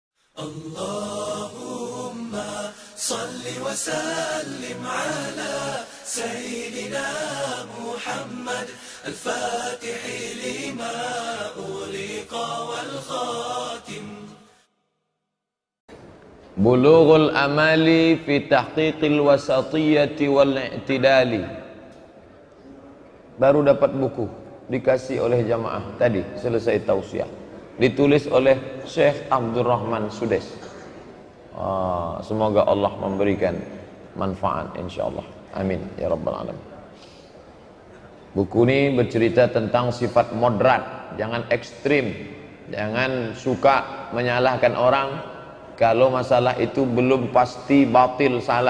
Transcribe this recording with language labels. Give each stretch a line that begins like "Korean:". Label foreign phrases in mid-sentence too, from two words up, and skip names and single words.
Arabic: اللهم صل وسلم على سيدنا محمد الفاتح لما أغلق والخاتم. بلوغ الآمال في تحقيق الوسطية والاعتدال.
Indonesian: Baru dapat buku, dikasih oleh jamaah tadi, selesai tausiah. Ditulis oleh Syekh Abdurrahman Sudes. Semoga Allah memberikan manfaat insyaallah.
Arabic: آمين يا رب العالمين.
Indonesian: Buku ini bercerita tentang sifat moderat, jangan ekstrim, jangan suka menyalahkan orang kalau masalah itu belum pasti batil salah.